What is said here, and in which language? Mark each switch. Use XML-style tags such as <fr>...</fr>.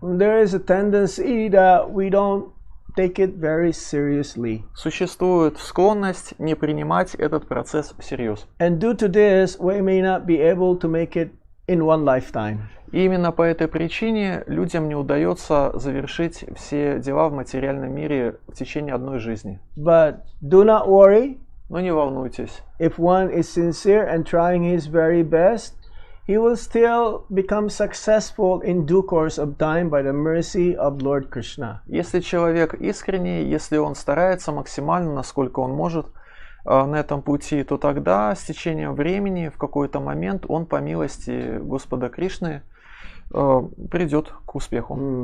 <en>There is a tendency that we don't take it very seriously.</en> <ru>Существует склонность не принимать этот процесс всерьез.</ru> <en>And due to this, we may not be able to make it in one lifetime.</en> <ru>И именно по этой причине людям не удается завершить все дела в материальном мире в течение одной жизни.</ru> <en>But do not worry.</en> <ru>Но не волнуйтесь.</ru> <en>If one is sincere and trying his very best, he will still become successful in due course of time by the mercy of Lord Krishna.</en> <ru>Если человек искренний, если он старается максимально, насколько он может, на этом пути, то тогда с течением времени в какой-то момент он по милости Господа Кришны придет к успеху.</ru>